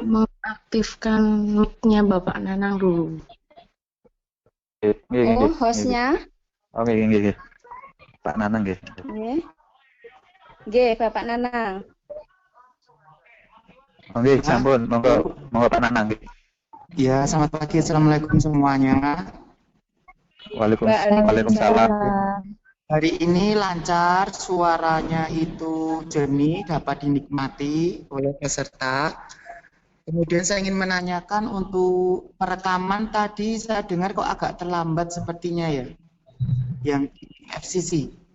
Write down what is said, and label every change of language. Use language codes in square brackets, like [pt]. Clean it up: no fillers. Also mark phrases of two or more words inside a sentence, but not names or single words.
[id] mengaktifkan mic-nya Bapak Nanang dulu. Oh, hostnya. Oke, [jv] nggih. Pak Nanang nggih. Nggih. Nggih, Bapak Nanang. Oke, sampun. Monggo Pak Nanang nggih. [id] Ya, selamat pagi. Assalamualaikum semuanya. [ar] Waalaikumsalam. [id] Hari ini lancar, suaranya itu jernih, dapat dinikmati oleh peserta. Kemudian saya ingin menanyakan untuk perekaman tadi saya dengar kok agak terlambat sepertinya ya, yang FCC.